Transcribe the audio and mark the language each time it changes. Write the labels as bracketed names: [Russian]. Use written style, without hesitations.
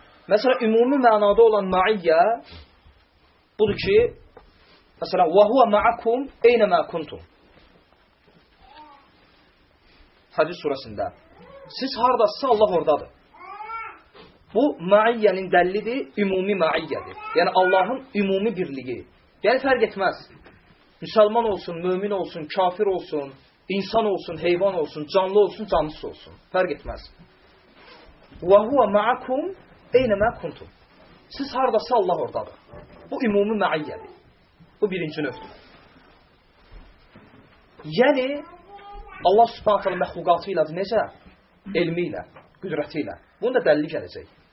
[Azerbaijani] Məsələn, ümumi mənada olan maiyyə budur ki, məsələn, [Arabic] وَهُوَ مَعَكُمْ اَيْنَمَا كُنْتُمْ [Azerbaijani] Hədis surəsində. Siz haradasınız, Allah oradadır. Bu, maiyyənin dəllidir, ümumi maiyyədir. Yəni, Allahın ümumi birliyi. Yəni, fərq etməz. Müsəlman olsun, mömin olsun, kafir olsun, insan olsun, heyvan olsun, canlı olsun, cansız olsun. Fərq etməz. [Arabic] وَهُوَ مَعَكُمْ اَيْنَمَا كُنْتُمْ [Azerbaijani] Siz haradasınız, Allah oradadır. Bu, ümumi maiyyədir. Bu, birinci növdür. Yəni, Allah subhanahu teala məxluqatı ilədir necə? Elmi ilə, qüdrəti ilə. Bunun da dəlili gələcək.